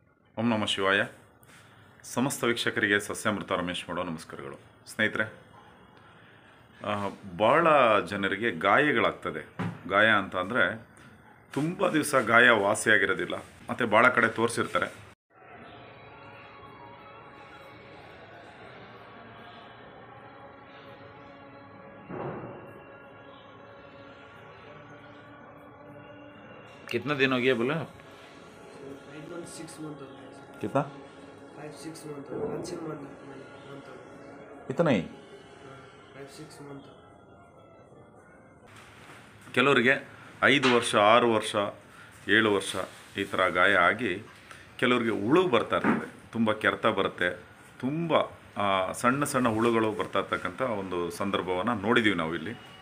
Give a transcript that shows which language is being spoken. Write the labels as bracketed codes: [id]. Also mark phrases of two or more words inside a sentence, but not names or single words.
[kn] ಓಂ ನಮಃ ಶಿವಾಯ. ಸಮಸ್ತ ವೀಕ್ಷಕರಿಗೆ ಸಸ್ಯಾಮೃತ ರಮೇಶ್ ಮಾಡೋ ನಮಸ್ಕಾರಗಳು. ಸ್ನೇಹಿತರೆ, ಭಾಳ ಜನರಿಗೆ ಗಾಯಗಳಾಗ್ತದೆ. ಗಾಯ ಅಂತ ಅಂದರೆ ತುಂಬ ದಿವಸ ಗಾಯ ವಾಸಿಯಾಗಿರೋದಿಲ್ಲ, ಮತ್ತು ಭಾಳ ಕಡೆ ತೋರಿಸಿರ್ತಾರೆ. [hi] कितना दिन हो गया बोला? 6 month हो गया सर. कितना? 5-6 month हो गया. 1 month हो गया. इतना ही? 5-6 month. [kn] ಕೆಲವರಿಗೆ 5 ವರ್ಷ, 6 ವರ್ಷ, 7 ವರ್ಷ ಈ ಥರ ಗಾಯ ಆಗಿ ಕೆಲವರಿಗೆ ಹುಳು ಬರ್ತಾ ಇರ್ತದೆ, ತುಂಬ ಕೆರೆತ ಬರುತ್ತೆ, ತುಂಬ ಸಣ್ಣ ಸಣ್ಣ ಹುಳುಗಳು ಬರ್ತಾ ಇರ್ತಕ್ಕಂಥ ಒಂದು ಸಂದರ್ಭವನ್ನು ನೋಡಿದ್ದೀವಿ ನಾವು ಇಲ್ಲಿ.